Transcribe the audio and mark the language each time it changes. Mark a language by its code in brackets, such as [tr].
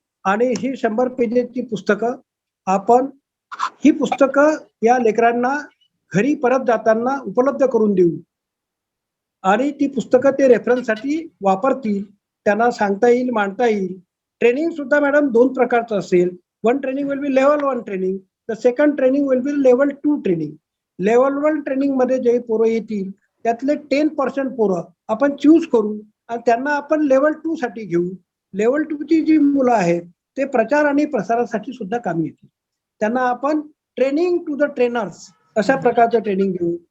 [mr] आणि ही 100 पेजेसची पुस्तकं आपण ही पुस्तकं या लेकरांना घरी परत जाताना उपलब्ध करून देऊ आणि ती पुस्तकं ते रेफरन्ससाठी वापरतील. त्यांना सांगता येईल, मांडता येईल. ट्रेनिंग सुद्धा मॅडम 2 प्रकारचं असेल. [en] One training will be level 1 training, the second training will be level 2 training. [mr] Level 1 training मध्ये जे पोरं येतील त्यातले 10% पोरं आपण चूज करू आणि त्यांना आपण लेवल 2 साठी घेऊ. लेवल 2 ची जी मुलं आहेत ते प्रचार आणि प्रसारासाठी सुद्धा कामी येतील. त्यांना आपण [en] training to the trainers [mr] अशा प्रकारचं ट्रेनिंग देऊ.